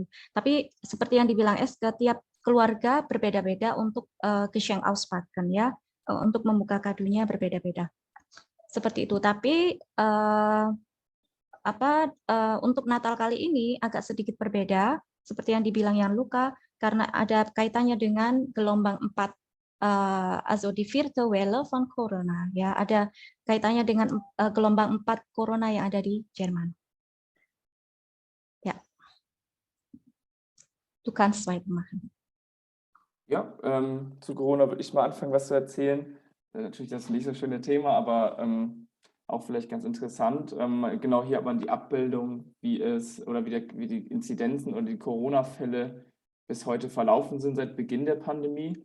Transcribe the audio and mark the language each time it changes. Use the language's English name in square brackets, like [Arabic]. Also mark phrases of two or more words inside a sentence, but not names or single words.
[Indonesian] Tapi seperti yang dibilang tiap keluarga berbeda-beda untuk [German] Geschenk auspacken [Indonesian] ya, untuk membuka kadonya berbeda-beda. Seperti itu. Tapi untuk Natal kali ini agak sedikit berbeda, seperti yang dibilang Gianluca, karena ada kaitannya dengan gelombang 4, [German] also die vierte Welle von Corona. [Indonesian] Ya, ada kaitannya dengan gelombang 4 Corona yang ada di Jerman. [German] Ja. Du kannst weitermachen. Ja, zu Corona würde ich mal anfangen, was zu erzählen. Natürlich das nicht so schöne Thema, aber auch vielleicht ganz interessant. Genau hier hat man die Abbildung, wie die Inzidenzen oder die Corona-Fälle bis heute verlaufen sind seit Beginn der Pandemie.